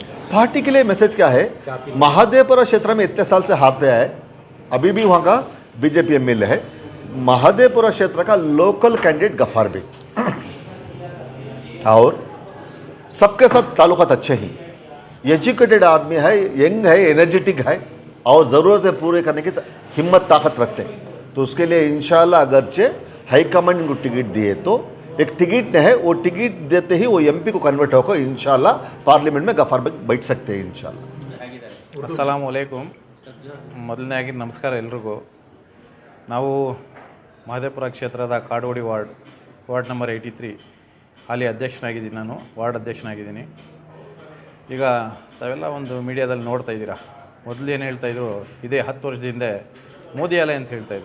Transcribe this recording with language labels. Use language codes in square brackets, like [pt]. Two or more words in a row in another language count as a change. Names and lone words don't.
[hi] पार्टी के लिए मैसेज क्या है, महादेवपुरा क्षेत्र में इतने साल से हारते आए, अभी भी वहाँ का बीजेपी MLA है, महादेवपुरा क्षेत्र का [en] local candidate [hi] गफ़ार बेग, और सबके साथ ताल्लुकात अच्छे ही, एजुकेटेड आदमी है, यंग है, एनर्जेटिक है और ज़रूरतें पूरे करने की हिम्मत ताकत रखते हैं। तो उसके लिए इंशाल्लाह अगरचे हाईकमांड को टिकट दिए तो एक टिकट है, वो टिकट देते ही वो MP को कन्वर्ट होकर इंशाल्लाह पार्लिमेंट में गफ़ार बेग बैठ सकते हैं इंशाल्लाह। [ar] السلام عليكم. [kn] ಮೊದಲನೇದಾಗಿ ನಮಸ್ಕಾರ ಎಲ್ರಿಗೂ. ನಾವು ಮಹದೇವಪುರ ಕ್ಷೇತ್ರದ ಕಾಡೋಡಿ [en] ward number [kn] 83 ಹಾಲಿ ಅಧ್ಯಕ್ಷನಾಗಿದ್ದೀನಿ, ನಾನು ವಾರ್ಡ್ ಅಧ್ಯಕ್ಷನಾಗಿದ್ದೀನಿ. ಈಗ ತಾವೆಲ್ಲ ಒಂದು ಮೀಡಿಯಾದಲ್ಲಿ ನೋಡ್ತಾ ಇದ್ದೀರಾ ಮೊದಲು ಏನು ಹೇಳ್ತಾಯಿದ್ರು, ಇದೇ 10 ವರ್ಷದ ಹಿಂದೆ ಮೋದಿ ಅಲೆ ಅಂತ ಹೇಳ್ತಾಯಿದ್ರು.